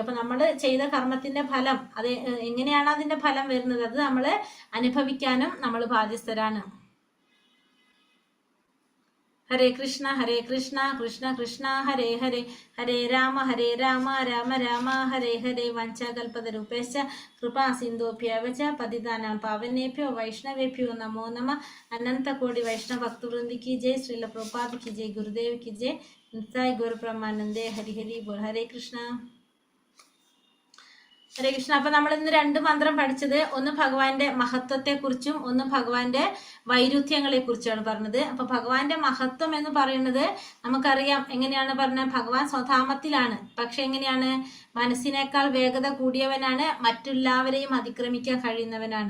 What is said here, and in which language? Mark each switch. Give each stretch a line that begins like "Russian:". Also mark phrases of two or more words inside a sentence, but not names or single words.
Malayalam: അപ്പൊ നമ്മൾ ചെയ്ത കർമ്മത്തിന്റെ ഫലം, അത് എങ്ങനെയാണ് അതിന്റെ ഫലം വരുന്നത്? അത് നമ്മൾ അനുഭവിക്കാനും നമ്മൾ ബാധ്യസ്ഥരാണ്. ഹരേ കൃഷ്ണ കൃഷ്ണ കൃഷ്ണ ഹരേ ഹരേ, ഹരേ രാമ രാമ രാമ ഹരേ ഹരേ.
Sanskrit: വഞ്ചകൽപതരൂപേശ്ച കൃപാ സിന്ധുഭ്യവച പതിതാനാം പാവനേഭ്യോ വൈഷ്ണവേഭ്യോ നമോ നമ.
Hindi: अनंतकोटि वैष्णव भक्तवृंदी की जय, श्रील प्रभुपाद की जय, गुरुदेव की जय, नित्याय गौर ब्रह्मानंदे हरि हरि बोल. हरे कृष्णा.
Malayalam: ഹരേ കൃഷ്ണ. അപ്പൊ നമ്മൾ ഇന്ന് 2 മന്ത്രം പഠിച്ചത്, ഒന്ന് ഭഗവാന്റെ മഹത്വത്തെ കുറിച്ചും ഒന്ന് ഭഗവാന്റെ വൈരുദ്ധ്യങ്ങളെ കുറിച്ചാണ് പറഞ്ഞത്. അപ്പൊ ഭഗവാന്റെ മഹത്വം എന്ന് പറയുന്നത് നമുക്കറിയാം. എങ്ങനെയാണ് പറഞ്ഞത്? ഭഗവാൻ സ്വധാമത്തിലാണ്, പക്ഷെ എങ്ങനെയാണ്? മനസ്സിനേക്കാൾ വേഗത കൂടിയവനാണ്, മറ്റെല്ലാവരെയും അതിക്രമിക്കാൻ കഴിയുന്നവനാണ്.